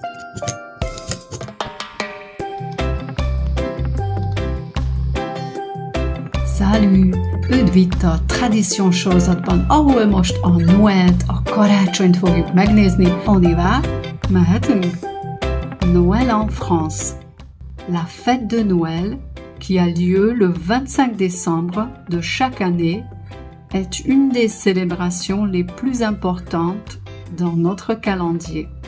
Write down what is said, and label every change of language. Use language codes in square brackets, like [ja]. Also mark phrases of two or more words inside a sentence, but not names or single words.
[fr] Salut! [hu] Üdv a tradíciós sorozatban, ahol most a Noelt, a karácsonyt fogjuk megnézni. [fr] On y va? Mehetünk? Noël en France. La fête de Noël, qui a lieu le 25 décembre de chaque année, est une des célébrations les plus importantes dans notre calendrier.